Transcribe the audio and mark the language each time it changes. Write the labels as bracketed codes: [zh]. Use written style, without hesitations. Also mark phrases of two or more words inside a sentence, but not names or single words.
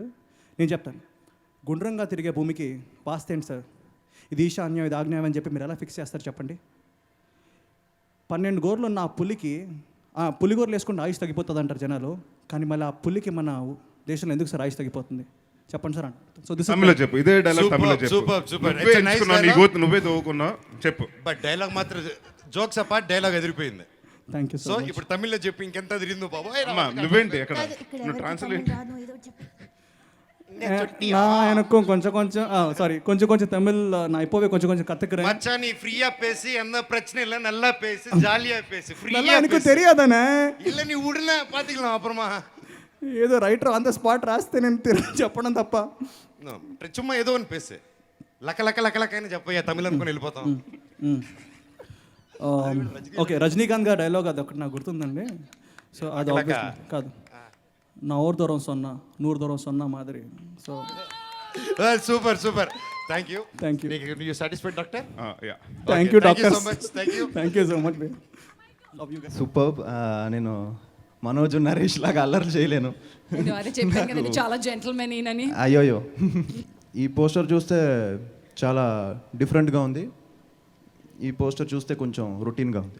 [te] నేను చెప్తాను, గుండ్రంగా తిరిగే భూమికి పాస్ట్ ఏంటి సార్, ఇది ఈశాన్యం ఇది ఆగ్నేయం అని చెప్పి మీరు ఎలా ఫిక్స్ చేస్తారు చెప్పండి. 12 గోర్లు ఉన్న ఆ పులికి పులిగోర్లు వేసుకుంటే ఆయుష్ తగ్గిపోతుంది అంటారు జనాలు, కానీ మళ్ళీ ఆ పులికి మన దేశంలో ఎందుకు సార్ ఆయుష్ తగ్గిపోతుంది చెప్పండి సార్ అంటారు. [en] so this [te] తమిళ్లో చెప్పు, ఇదే డైలాగ్ [en] Superb, [te] తమిళ్లో చెప్పు. [en] superb, superb. [te] నువ్వే [en] It's a nice [te] ఎంచుకున్నావు, నీ [en] dialogue. [te] గోతు నువ్వే తవ్వుకున్నావు, చెప్పు. బట్ డైలాగ్ మాత్రం [en] jokes apart [te] డైలాగ్ ఎదిరిపోయింది. [en] thank you [te] సో ఇప్పుడు తమిళ్లో చెప్పి ఇంకెంత తిరిగిందో బాబాయ్. అమ్మా నువ్వేంటి ఎక్కడ నువ్వు ట్రాన్స్లేట్ [ta] எனக்கும் கொஞ்சம் சாரி கொஞ்சம் தமிழ் நான் இப்போவே கொஞ்சம் கத்துக்கிறேன். மச்சான் நீ ஃப்ரீயா பேசி, எந்த பிரச்சனை இல்ல, நல்லா பேசி, ஜாலியா பேசி, நல்லா ஃப்ரீயா எனக்கு பேசி. தெரியாதானே, இல்ல நீ உடனே பாத்துக்கலாம் அப்புறமா. [te] ఏదో [en] writer on the spot [te] రాస్తే నేను చెప్పడం తప్ప. No, சும்மா ఏదో అని పేసి లక లక లక లక అని చెప్పయ్యా, తమిళ్ అనుకుని వెళ్ళిపోతాం. ఓకే రజనీకాంత్ గారి డైలాగ్ అది ఒకటి నాకు గుర్తుందండి. సో అది obviously కాదు, [ta] நா ஊரு தூரம் சொன்னா 100 தூரம் சொன்னா [te] మాదిరి. సో [en] super super, thank you. thank you you satisfied doctor? యా thank you Thank you డాక్టర్, so much, thank you. thank you so much. [te] సూపర్బ్. నేను మనోజ్ నరేష్ లాగా అల్లరి చేయలేను. నేను అదే చెప్పాను కదండి, చాలా జెంటల్మెన్ ఈయనని. అయ్యోయ్యో, ఈ పోస్టర్ చూస్తే చాలా డిఫరెంట్గా ఉంది, ఈ పోస్టర్ చూస్తే కొంచెం రొటీన్గా ఉంది.